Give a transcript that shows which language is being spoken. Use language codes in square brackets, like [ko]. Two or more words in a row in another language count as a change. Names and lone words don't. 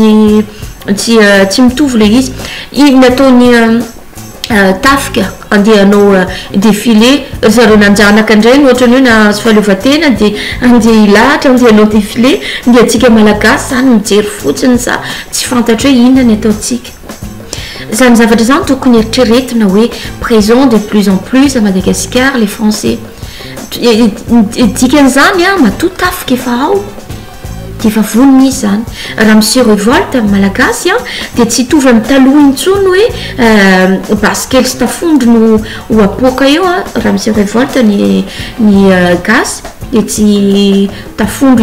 [mg] tsy mitovy le izy nataony tafika andehanao défilé zareo nanjanaka indray ny ohatrany hoe nahazo fahaleovan-tena dia andeha ilahatra andehanao défilé dia atsika malagasy zany mijery fotsiny sa tsy fantatra hoe inona ny ataontsika zany zavatra zany tokony eritreretina hoe [fr] présent de plus en plus à Madagascar les français [mg] dikan'izany a matoa tafika efa ao dia efa voniny izy zany raha [fr] monsieur révolte [mg] malagasy a dia tsy hitovy amin'ny taloha intsony hoe baskely sy tafondro no ho apoaka eo a raha [fr] monsieur révolte [mg] ny gasy dia tsy tafondro